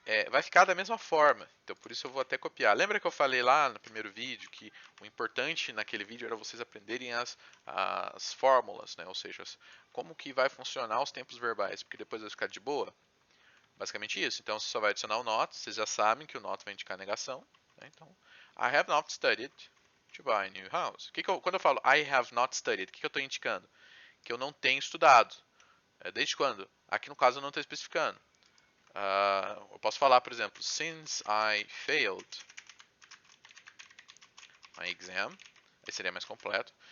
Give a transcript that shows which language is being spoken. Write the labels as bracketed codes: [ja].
[pt] Vai ficar da mesma forma. Então por isso eu vou até copiar. Lembra que eu falei lá no primeiro vídeo que o importante naquele vídeo era vocês aprenderem as fórmulas, né? Ou seja, como que vai funcionar os tempos verbais, porque depois vai ficar de boa. Basicamente isso. Então você só vai adicionar o not. Vocês já sabem que o not vai indicar negação. Né? [en] Então, I have not studied to buy a new house. [pt] Quando eu falo [en] I have not studied, [pt] o que eu estou indicando? Que eu não tenho estudado. Desde quando? Aqui no caso eu não estou especificando. Eu posso falar, por exemplo, [en] since I failed my exam, [pt] aí seria mais completo.